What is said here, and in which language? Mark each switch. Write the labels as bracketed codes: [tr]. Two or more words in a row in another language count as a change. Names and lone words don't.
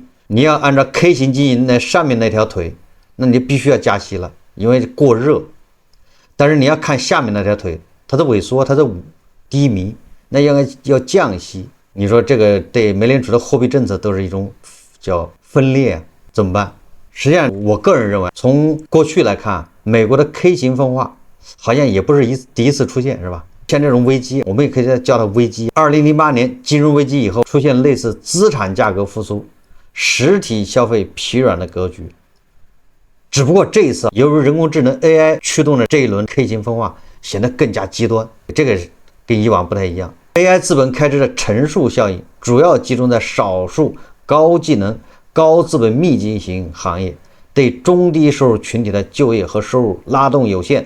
[zh] 你要按照 K 型經濟那上面那條腿，那你必須要加息了，因為過熱。但是你要看下面那條腿，它的萎縮，它的低迷，那要降息。你說這個對美聯儲的貨幣政策都是一種叫分裂，怎麼辦？實際上，我個人認為，從過去來看，美國的 K 型分化好像也不是第一次出現，是吧？像這種危機，我们也可以叫它危机。2008年金融危機以後，出現類似資產價格復甦、實體消費疲軟的格局。只不過這一次，由於人工智能 AI 驅動的這一輪 K 型分化顯得更加極端，這個跟以往不太一樣。AI 資本開支的乘數效應主要集中在少數高技能、高資本密集型行業，對中低收入群體的就業和收入拉動有限。